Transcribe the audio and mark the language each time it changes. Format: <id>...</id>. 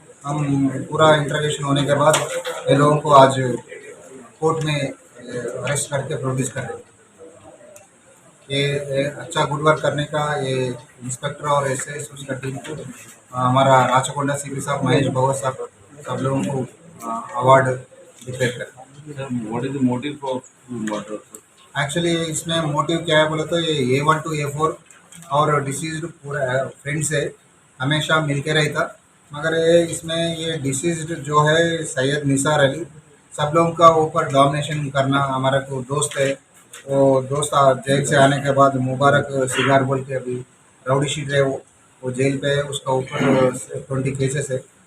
<hi>हम पूरा इंटरोगेशन होने के बाद ये लोगों को आज कोर्ट में अरेस्ट करके प्रोड्यूस कर रहे हैं। ये अच्छा गुड वर्क करने का ये इंस्पेक्टर और एसएस उसका टीम को हमारा राचकोंडा सीपी साहब महेश भगवत साहब सब लोगों को अवार्ड डिक्लेयर कर।</hi> <en>What is the motive for murder?</en> <hi>Actually इसमें मोटिव क्या है बोले तो ये A1 to A4 और डिसीज्ड पूरा फ्रेंड्स है, हमेशा मिलके रहता। मगर इसमें ये डिसीज्ड जो है सैयद निसार अली, सब लोगों का ऊपर डोमिनेशन करना। हमारा को दोस्त है, वो दोस्त जेल से आने के बाद मुबारक सिगार बोल के अभी राउडी शीट है, वो जेल पे है, उसका ऊपर 20 केसेस है।</hi>